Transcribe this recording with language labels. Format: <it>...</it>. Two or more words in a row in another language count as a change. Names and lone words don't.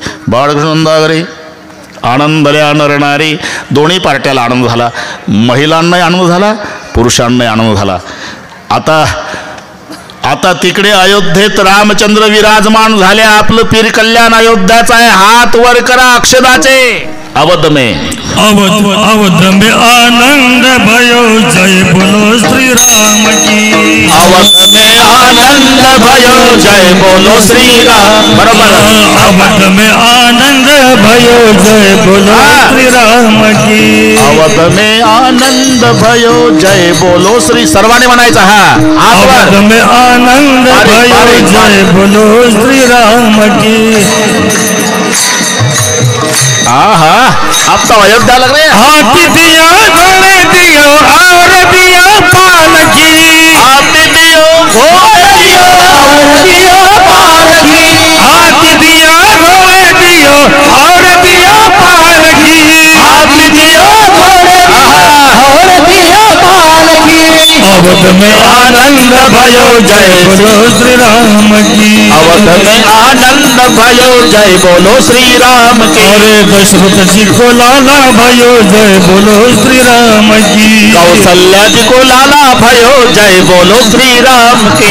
<mr>बाळकृष्ण नंदाघरी आनंदल्या नरणारी. दोन्ही पार्ट्याला आनंद झाला. महिलांनाही आनंद झाला, पुरुषांनाही आनंद झाला. आता तिकडे अयोध्येत रामचंद्र विराजमान झाले. आपलं पीर कल्याण अयोध्याचं आहे. हात वर करा अक्षदाचे.</mr> <hi>अवध में अवध में आनंद भयो जय बोलो श्री राम की। अवध में आनंद भयो जय बोलो श्री राम। बराबर। अवध में आनंद भयो जय बोलो श्री राम की। अवध में आनंद भयो जय बोलो श्री,</hi> <mr>सर्वांनी म्हणायचा हा।</mr> <hi>अवध में आनंद भयो जय बोलो श्री राम की। हाँ अब तो अयोध्या लग रहे हैं। हाथी दिया घोड़े दियो और दिया पालकी। हाथी दियो घोड़े दियो और दियो पालकी। हाथी दिया घोड़े दियो और दिया पालकी। हाथी दियो घोड़े और दियो पालकी। अवध में आनंद भयो जय बोलो श्री राम की। अवध में आनंद भयो जय बोलो श्री राम की। अरे दशरथ जी को लाला भयो जय बोलो श्री राम की। कौशल्या जी को लाला भयो जय बोलो श्री राम की।</hi>